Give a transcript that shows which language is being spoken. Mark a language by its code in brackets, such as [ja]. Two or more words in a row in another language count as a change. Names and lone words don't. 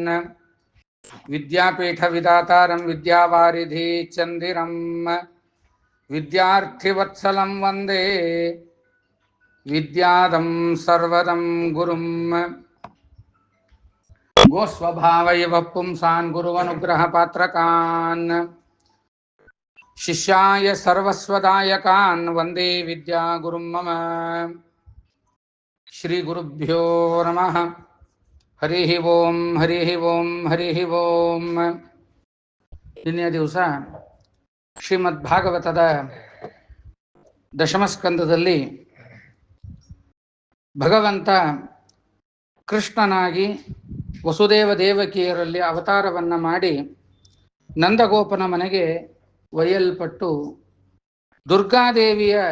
[sa] ವಿದ್ಯಾಪೀಠ ವಿಧಾತಾರಂ ವಿದ್ಯಾವಾರಿಧಿ ಚಂದಿರಂ ವಿದ್ಯಾರ್ಥಿವತ್ಸಲಂ ವಂದೇ ವಿದ್ಯಾದಂ ಸರ್ವದಂ ಗುರುಂ. ಗೋಸ್ವಭಾವೈವ ಪುಂಸಾನ್ ಗುರುವನುಗ್ರಹ ಪಾತ್ರಕಾನ್ ಶಿಷ್ಯಾಯ ಸರ್ವಸ್ವದಾಯಕಾನ್ ವಂದೇ ವಿದ್ಯಾ ಗುರುಂ ಮಮ. ಶ್ರೀ ಗುರುಭ್ಯೋ ನಮಃ. ಹರಿ ಓಂ. ಹರಿ ಓಂ. ಹರಿ ಓಂ. [kn] ನಿನ್ನೆ ದಿವಸ ಶ್ರೀಮದ್ ಭಾಗವತದ ದಶಮಸ್ಕಂದದಲ್ಲಿ ಭಗವಂತ ಕೃಷ್ಣನಾಗಿ ವಸುದೇವ ದೇವಕಿಯರಲ್ಲಿ ಅವತಾರವನ್ನು ಮಾಡಿ ನಂದಗೋಪನ ಮನೆಗೆ ಒಯ್ಯಲ್ಪಟ್ಟು ದುರ್ಗಾದೇವಿಯ